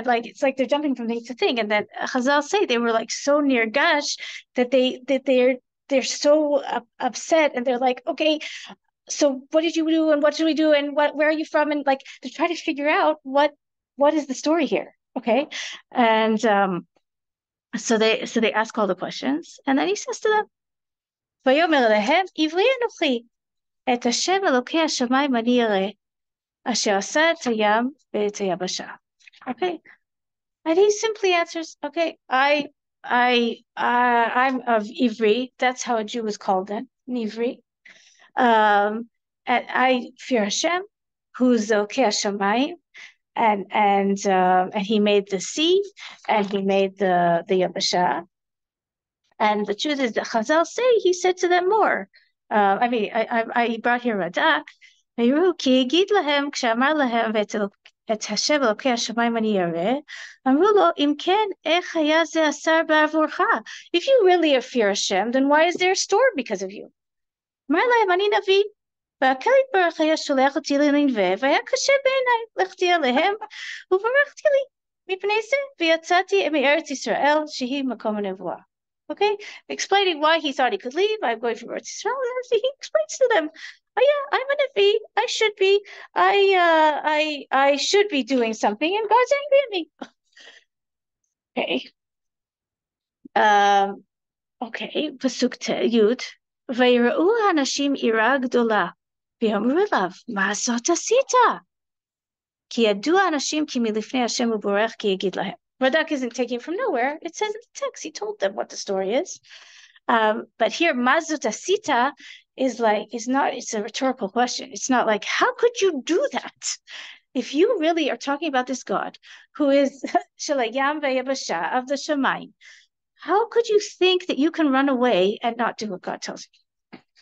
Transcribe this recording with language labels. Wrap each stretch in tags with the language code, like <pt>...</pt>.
<en>And it's like they're jumping from thing to thing. And then Chazal say they were like so near Gash that they're so upset, and they're like, okay, so what did you do, and what should we do, and where are you from, and they're trying to figure out what is the story here, okay? And so they ask all the questions, and then he says to them,</en> <he>ויאמר להם, עברי אנוכי, את השם אלוקי השמיים אני ירא, אשר עשה את הים ואת היבשה.</he> <en>Okay, and he simply answers, okay, I'm of Ivri. That's how a Jew is called then, Ivri. And I fear Hashem, who's Elokei Hashamayim, and he made the sea, and he made the Yabasha. And the truth is that Chazal say he said to them more. I brought here Radak.</en> <he>כי יגיד להם, כשאמר להם את השם אלוקי השמיים אני ירא, אמרו לו, אם כן, איך היה זה אסר בעבורך?</he> <en>If you really fear Hashem, then why is there a storm because of you?</en> <he>אמר להם, אני נביא, והקל יתברך היה שולח אותי לנינווה, והיה קשה בעיניי, לכתי עליהם, וברכתי לי, מפני זה, ויצאתי מארץ ישראל, שהיא מקום הנבואה.</he> <en>Okay, explaining why he thought he could leave. I'm going from Eretz Israel. He explains to them, "Oh yeah, I'm a Navi. I should be doing something, and God's angry at me." Okay. Okay. Pasuk Yud.</en> <he>ויראו האנשים עירה גדולה, ויאמרו אליו, מה זאת עשית? כי ידעו האנשים כי מלפני השם הוא בורח כי יגיד להם.</he> <en>Radak isn't taking from nowhere. It says in the text, he told them what the story is. But here,</en> <he>mazut asita</he> <en>it's a rhetorical question. It's not like, how could you do that? If you really are talking about this God, who is shalayam v'yabasha of the Shemayim, how could you think that you can run away and not do what God tells you?</en>